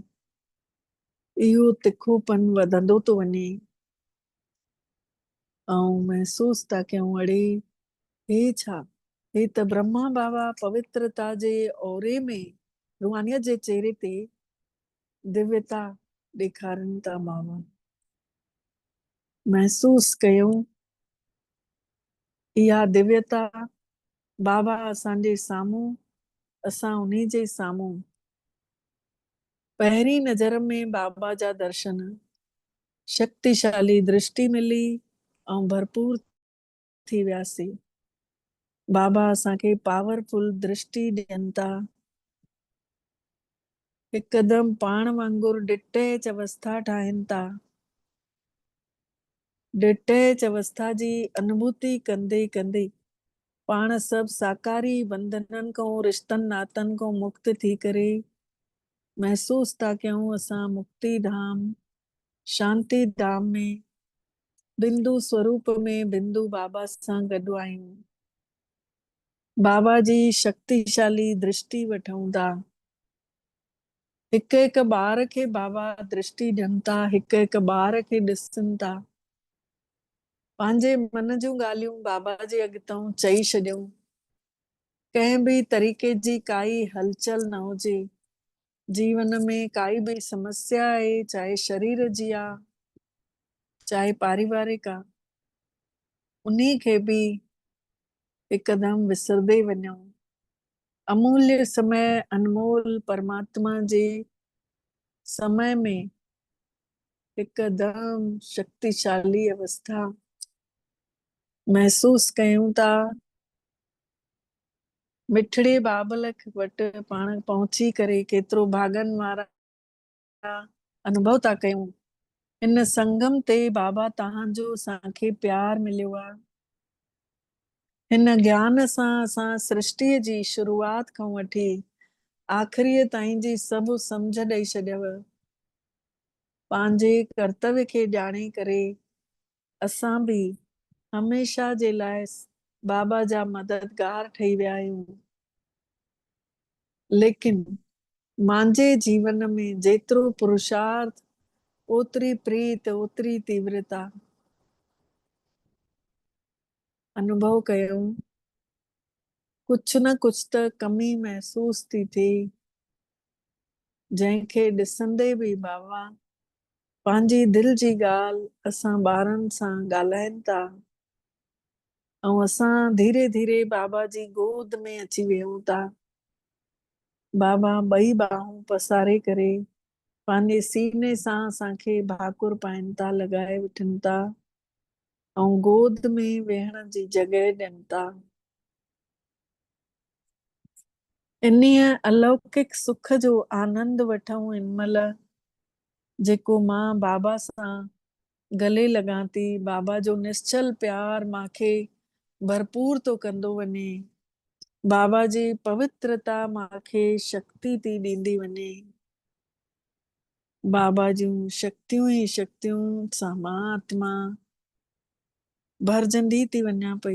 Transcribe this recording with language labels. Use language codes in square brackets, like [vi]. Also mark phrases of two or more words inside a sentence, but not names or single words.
[sd] इहो तिखोपन वधंदो थो वञे ऐं महसूस था कयूं अड़े हे छा, हे त ब्रह्मा बाबा पवित्रता जे ओरे में रूहानियत जे चेहरे ते दिव्यता ॾेखारनि था। बाबा महसूस कयूं इहा दिव्यता। बाबा असांजे साम्हूं, असां उन्ही जे साम्हूं। पहिरीं नज़र में बाबा जा दर्शन शक्तिशाली दृष्टि मिली ऐं भरपूर थी वियासीं। बाबा असांखे पावरफुल दृष्टि ॾियनि था। हिकदमि पाण वांगुरु डिटेच अवस्था ठाहिनि था। डिटेच अवस्था जी अनुभूति कंदे कंदे पाण सभु साकारी बंधननि खां रिश्तनि नातनि खां मुक्त थी करे महसूस था कयूं असां मुक्ति धाम शांति धाम में बिंदु स्वरूप में बिंदु बाबा सां गॾु आहियूं। बाबा जी शक्तिशाली दृष्टि वठूं था। हिक हिक ॿार खे बाबा दृष्टि ॾियनि था। हिक हिक ॿार खे ॾिसनि था। पंहिंजे मन जूं ॻाल्हियूं बाबा जे अॻितां चई छॾियूं। कंहिं बि तरीक़े जी काई हलचल न हुजे। जीवन में काई भी समस्या आहे, चाहे शरीर जी आ चाहे पारिवारिक आ, उन्हीं खे भी हिकदम विसरदे वञूं। अमूल्य समय अनमोल परमात्मा जे समय में हिकदम शक्तिशाली अवस्था महसूस कयूं था। मिठड़े बाबल वटि पाण पहुची करे केतिरो भागन वारा अनुभव था कयूं। इन संगम ते बाबा तव्हांजो असांखे प्यार मिलियो आहे। हिन ज्ञान सां असां सृष्टिअ जी शुरूआत खां वठी आख़िरीअ ताईं जी सभु सम्झ ॾेई छॾियव। पंहिंजे कर्तव्य खे ॼाणे करे असां भी हमेशा जे लाइ बाबा जा मददगार ठही विया आहियूं। लेकिन मुंहिंजे जीवन में जेतिरो पुरुषार्थ ओतरी प्रीत ओतरी तीव्रता अनुभव कयूं। कुछ न कुछ त कमी महसूस थी थिए, जंहिंखे ॾिसंदे भी बाबा पंहिंजी दिल जी ॻाल्हि असां ॿारनि सां ॻाल्हाइनि था ऐं असां धीरे धीरे बाबा जी गोद में अची वियूं था। बाबा ॿई बाहूं पसारे करे पंहिंजे सीने सां असांखे भाकुर पाइनि था, लॻाए वठनि था ऐं गोद में वेहण जी जॻह ॾियनि था। इन्हीअ अलौकिक सुख जो आनंद वठूं इन महिल जेको मां बाबा सां गले लॻां थी। बाबा जो निश्चल प्यार मांखे भरपूर तो कंदो वञे। बाबा जी पवित्रता मांखे शक्ति थी ॾींदी वञे। बाबा जूं शक्तियूं ई शक्तियूं सां मां आत्मा भरजंदी थी वञा पई।